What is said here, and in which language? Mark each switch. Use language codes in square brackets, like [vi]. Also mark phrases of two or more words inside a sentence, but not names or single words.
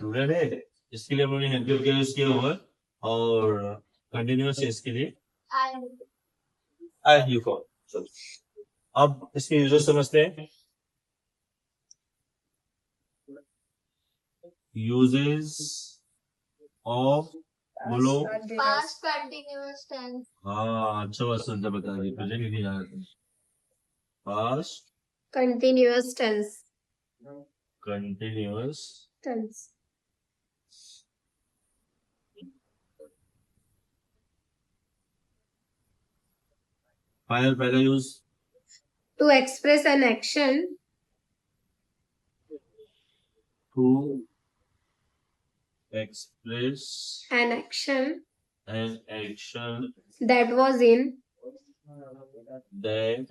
[hi] प्लूरल है, इसके लिए हम लोगों ने हेल्प क्या यूज किया हुआ। और कंटिन्यूअस है, इसके लिए [en] ing form. [hi] चलो अब इसके यूजर समझते हैं। [en] uses of, बोलो। Past continuous tense. [hi] हाँ, अच्छा बात सुनते बता दी, मुझे नहीं याद था। [en] पास्ट Continuous tense. कंटिन्यूअस Tense. [hi] फाइनल पहला यूज [en] To express an action to express an action an action that was in दैट